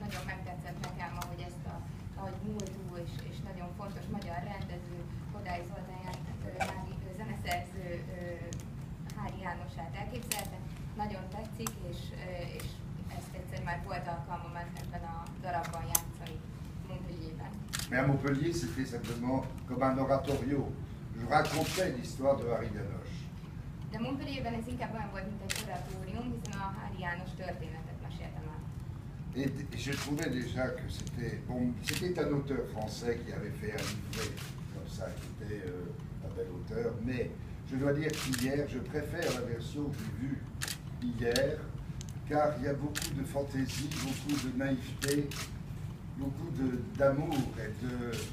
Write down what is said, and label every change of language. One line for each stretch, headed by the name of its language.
Hungarian: Nagyon megtetszett nekem, ahogy múltú és nagyon fontos magyar rendező, Kodály Zoltán zeneszerző Hári Jánosát elképzelte. Nagyon tetszik, és ezt egyszer már volt alkalmam ebben a darabban játszani Montpellierben.
French: Mais à Montpellier, c'était simplement comme un oratorio. Je racontais l'histoire de Hári János.
Hungarian: De Montpellierben ez inkább olyan volt, mint egy oratórium, hiszen a Hári János történetet meséltem el.
French: Et je trouvais déjà que c'était... Bon, c'était un auteur français qui avait fait un livret comme ça, qui était un bel auteur, mais je dois dire qu'hier, je préfère la version que j'ai vue hier, car il y a beaucoup de fantaisie, beaucoup de naïveté, beaucoup d'amour et de...